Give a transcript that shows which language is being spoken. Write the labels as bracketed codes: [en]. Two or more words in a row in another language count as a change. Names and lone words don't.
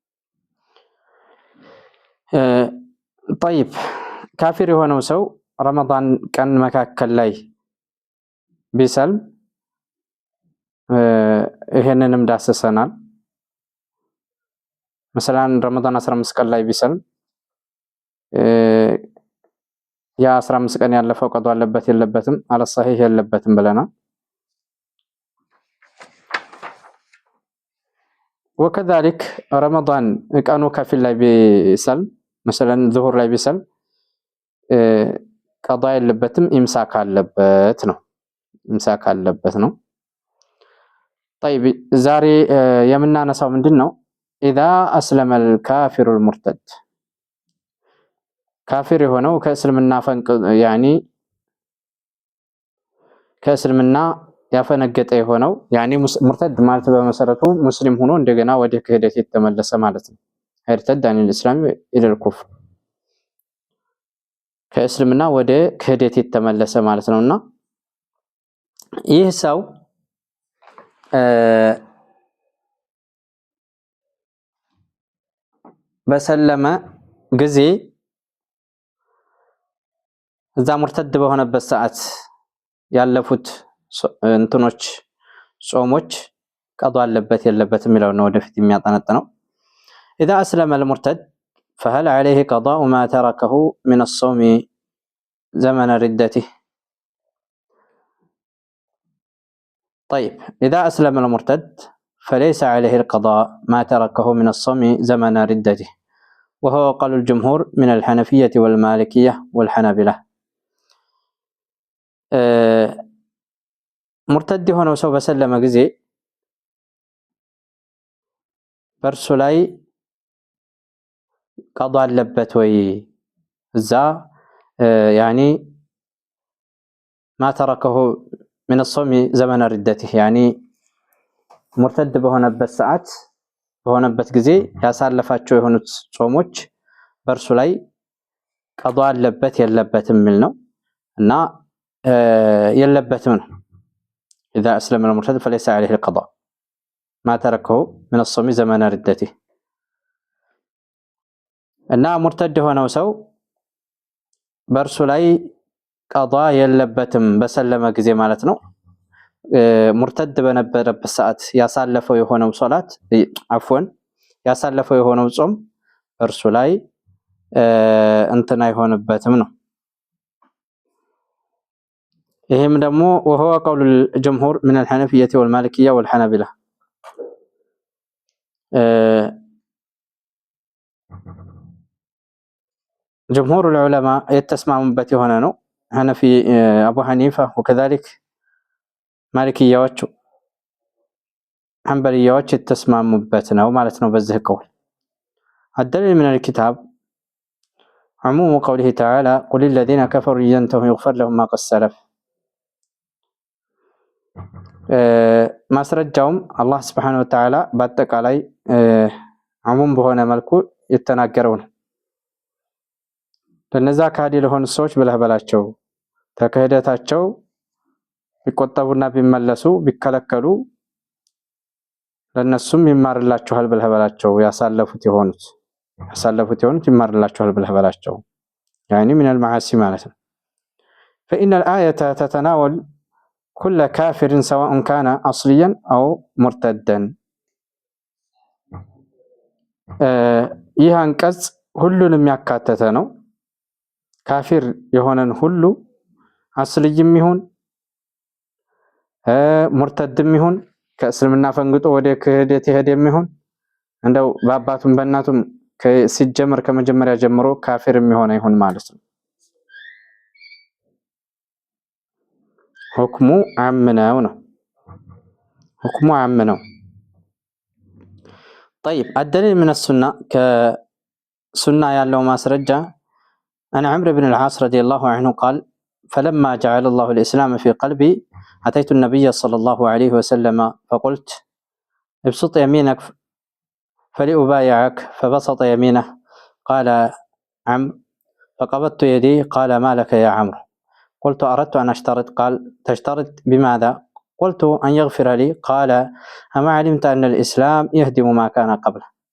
[am] طيب ካፊር የሆነው ሰው ረመዳን ቀን መካከል ላይ ቢሰልም ይሄንንም ዳሰሰናል። مثلا ረመዳን 15 ቀን ላይ ቢሰልም ያ 15 ቀን ያለፈው ቀዶ አለበት የለበትም? አለ صحيح የለበትም ብለናል። [ar] وكذلك رمضان [am] ቀኑ ከፊል ላይ ቢሰልም [ar] مثلا ظهر [am] ላይ ቢሰልም ቀዶ የለበትም፣ ኢምሳክ አለበት ነው። طيب ዛሬ የምናነሳው ምንድነው? [ar] اذا اسلم الكافر المرتد [am] ካፊር የሆነው ከእስልምና يعني ከእስልምና ያፈነገጠ የሆነው [ar] يعني مرتد [am] ማለት በመሰረቱ ሙስሊም ሆኖ እንደገና ወደ ክህደት የተመለሰ ማለት ነው። [ar] ارتد عن الاسلام الى الكفر [am] ከእስልምና ወደ ክህደት የተመለሰ ማለት ነውና ይህ ሰው በሰለመ ጊዜ እዛ ሙርተድ በሆነበት ሰዓት ያለፉት እንትኖች ጾሞች ቀዶ አለበት የለበትም የሚለው ነው ወደፊት የሚያጠነጥነው። [ar] اذا اسلم المرتد فهل عليه قضاء ما تركه من الصوم زمن ردته؟ طيب اذا اسلم المرتد فليس عليه القضاء ما تركه من الصوم زمن ردته، وهو قول الجمهور من الحنفية والمالكية والحنابلة. [am] مرتد ሆነው ሰው በሰለመ ጊዜ በርሱ ላይ ቀዶ አለበት ወይ? [ar] እዛ يعني ما تركه من الصوم زمن ردته يعني مرتد [am] በሆነበት ሰዓት በሆነበት ጊዜ ያሳለፋቸው የሆኑት ጾሞች በእርሱ ላይ ቀዷ አለበት የለበትም የሚል ነው እና የለበትም ነው [ar] إذا أسلم المرتد فليس عليه القضاء ما تركه من الصوم زمن ردته [am] እና ሙርተድ የሆነው ሰው በእርሱ ላይ ቀዷ የለበትም በሰለመ ጊዜ ማለት ነው ሙርተድ በነበረበት ሰዓት ያሳለፈው የሆነው ሶላት አፍወን ያሳለፈው የሆነው ጾም እርሱ ላይ እንትና አይሆንበትም ነው ይሄም ደግሞ [ar] وهو قول الجمهور من الحنفية والمالكية والحنابلة جمهور العلماء يتسمعون [am] የሆነ ነው [ar] حنفي أبو حنيفة وكذلك ማሊኪያዎች [am] ሐንበሊያዎች የተስማሙበት ነው ማለት ነው በዚህ ቀውል [ar] الدليل من الكتاب عموم قوله تعالى قل للذين كفروا ينتهوا يغفر لهم ما قد سلف [am] ማስረጃውም አላህ [ar] سبحانه وتعالى [am] በአጠቃላይ عموم በሆነ መልኩ የተናገረው ነው ለነዛ ካዲ ለሆኑ ሰዎች ብለህ በላቸው ተከህደታቸው ቢቆጠቡና ቢመለሱ ቢከለከሉ ለነሱም ይማርላችኋል ብለህ በላቸው ያሳለፉት የሆኑት ይማርላችኋል ብለህ በላቸው [ar] يعني من المعاصي [am] ማለት ነው [ar] فإن الآية تتناول كل كافر سواء كان أصليا أو مرتدا [am] ይህ አንቀጽ ሁሉንም ያካተተ ነው ካፊር የሆነን ሁሉ አስልይም ይሁን ሙርተድም ይሁን ከእስልምና ፈንግጦ ወደ ክህደት ይሄድም ይሁን እንደው በአባቱም በእናቱም ሲጀመር ከመጀመሪያ ጀምሮ ካፊር የሚሆነ ይሁን ማለት ነው ሁክሙ አምነው ነው [ar] طيب الدليل من السنة كسنة [am] ያለው ማስረጃ [ar] أن عمرو بن العاص رضي الله عنه قال فلما جعل الله الإسلام في قلبي أتيت النبي صلى الله عليه وسلم فقلت ابسط يمينك فلأبايعك فبسط يمينه قال عمرو فقبضت يدي قال ما لك يا عمرو قلت أردت أن أشترط قال تشترط بماذا قلت أن يغفر لي قال أما علمت أن الإسلام يهدم ما كان قبله